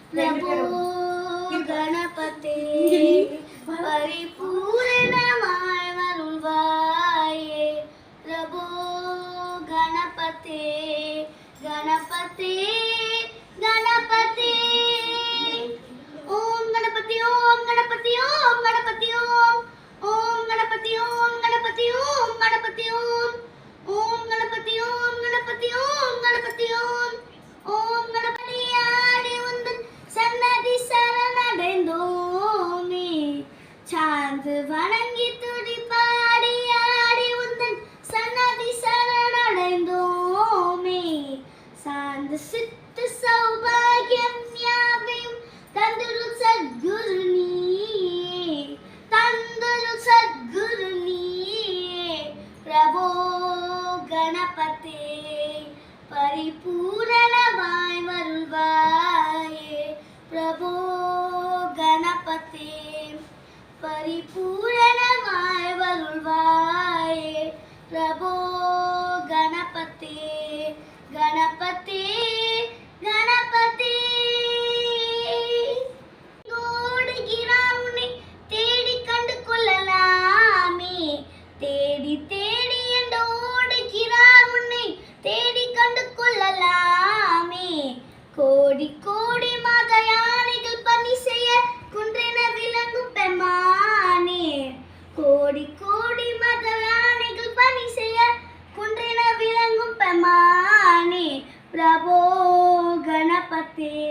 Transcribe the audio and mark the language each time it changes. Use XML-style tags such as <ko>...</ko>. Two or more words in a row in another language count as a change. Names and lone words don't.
<sa>प्रभो गणपते</sa> <ta>பரிபூரணமாய் வருள்வாயே</ta> <sa>प्रभो गणपते गणपते गणपते ओम गणपति ओम गणपति ओम गणपति ओम ओम गणपति ओम गणपति ओम गणपति ओम ओम गणपति ओम गणपति ओम गणपति ओम ओम गणपति</sa> <ta>ஆடி உந்தன் सन्नதி சரணடைந்தோமே சாந்து வணங்கி துதிப்பாடி ஆடி உந்தன் சன்னதி சரணடைந்தோமே சாந்து சித்த சௌபாகியம் யாவையும் தந்துரு சத்குரு நீயே தந்துரு சத்குரு நீயே பிரபோ கணபதே பரிபூரணமாய் வருள்வாயே பிரபோ கணபதே பரிபூரணமாய் வருள்வாயே</ta> <sa>प्रभो गणपते गणपते गणपते</sa> <ta>ஓடுகிறான் உன்னை தேடி கண்டு கொள்ளலாமே தேடி தேடி என்று ஓடுகிறான் உன்னை தேடி கண்டு கொள்ளலாமே கோடி கோடி மத யானைகள் பணி செய்ய குன்றென விளங்கும் பெம்மானே கோடி கோடி மத யானைகள் பணி செய்ய குன்றென விளங்கும் பெம்மானே பிரபோ கணபதே</ta>